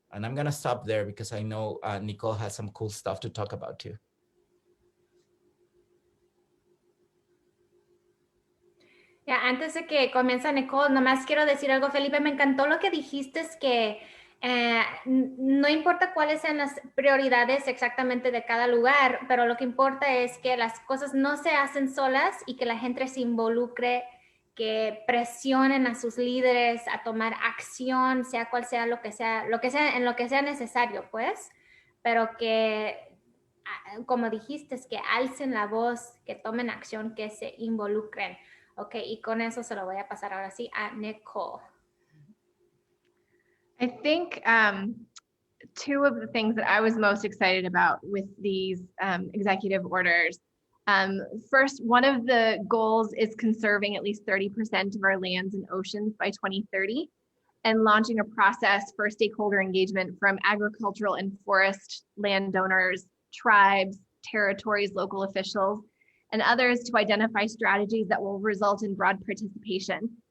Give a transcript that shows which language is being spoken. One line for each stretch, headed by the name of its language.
English: And I'm going to stop there because I know Nicole has some cool stuff to talk about too.
Spanish: Ya, antes de que comience Nicole, nomás quiero decir algo, Felipe, me encantó lo que dijiste, es que no importa cuáles sean las prioridades exactamente de cada lugar, pero lo que importa es que las cosas no se hacen solas y que la gente se involucre, que presionen a sus líderes a tomar acción, sea cual sea, en lo que sea necesario, pues, pero que, como dijiste, es que alcen la voz, que tomen acción, que se involucren. Ok, y con eso se lo voy a pasar ahora sí a Nicole.
English: I think two of the things that I was most excited about with these executive orders. First, one of the goals is conserving at least 30% of our lands and oceans by 2030, and launching a process for stakeholder engagement from agricultural and forest landowners, tribes, territories, local officials, and others to identify strategies that will result in broad participation.